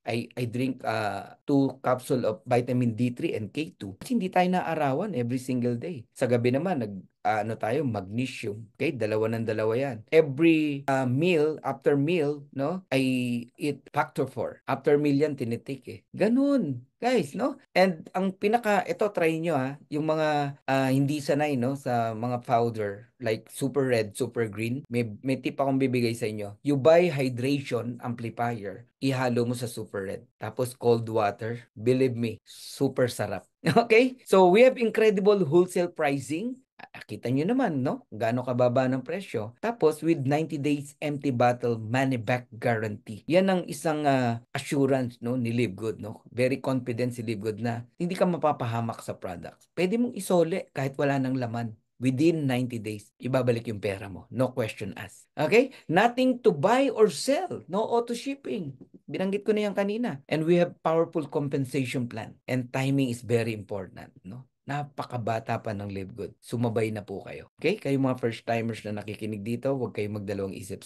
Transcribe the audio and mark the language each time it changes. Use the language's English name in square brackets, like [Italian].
[English] I drink 2 capsule of vitamin D3 and K2. [Filipino] Kasi hindi tayo naarawan [English] every single day. [Filipino] Sa gabi naman, tayo, magnesium. Okay? Dalawa ng dalawa yan. [English] Every meal, after meal, no, I eat factor 4. [Filipino] After meal yan, tinitik eh. Ganun. Guys, no? And ang ito, try nyo ha, yung mga hindi sanay, no, sa mga powder, like super red, super green, may tip akong bibigay sa inyo. [English] You buy hydration amplifier, [Filipino] ihalo mo sa super red. Tapos cold water, believe me, super sarap. Okay? [English] So, we have incredible wholesale pricing. [Filipino] Kita nyo naman, no? Gaano kababa ng presyo. Tapos, [English] with 90 days empty bottle money back guarantee. [Filipino] Yan ang isang assurance, no, ni Live Good, no? Very confident si Live Good na hindi ka mapapahamak sa products. Pwede mong isole kahit wala ng laman. Within 90 days, ibabalik yung pera mo. [English] No question asked. [Filipino] Okay? [English] Nothing to buy or sell. No auto shipping. [Filipino] Binanggit ko na yan kanina. [English] And we have powerful compensation plan. And timing is very important, no? [Filipino] Napakabata pa ng Live Good. Sumabay na po kayo. Okay? Kayo mga first timers na nakikinig dito, huwag kayong magdalawang isip.